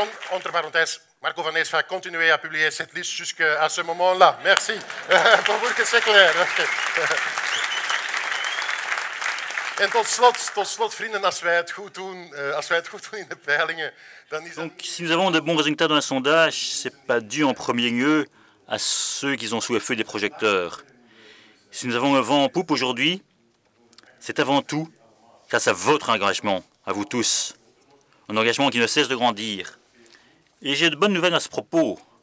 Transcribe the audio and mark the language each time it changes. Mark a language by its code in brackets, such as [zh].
[fr] Entre parenthèses, Marco Van Nees va continuer à publier cette liste jusqu'à ce moment-là. Merci. Pour vous que c'est clair. [nl] En tot slot, vrienden, als wij het goed doen in de peilingen, dan is [fr] Donc, si nous avons de bons résultats dans un sondage, ce n'est pas dû en premier lieu à ceux qui sont sous le feu des projecteurs. Si nous avons un vent en poupe aujourd'hui, c'est avant tout grâce à votre engagement, à vous tous. Un engagement qui ne cesse de grandir. Et j'ai de bonnes nouvelles à ce propos.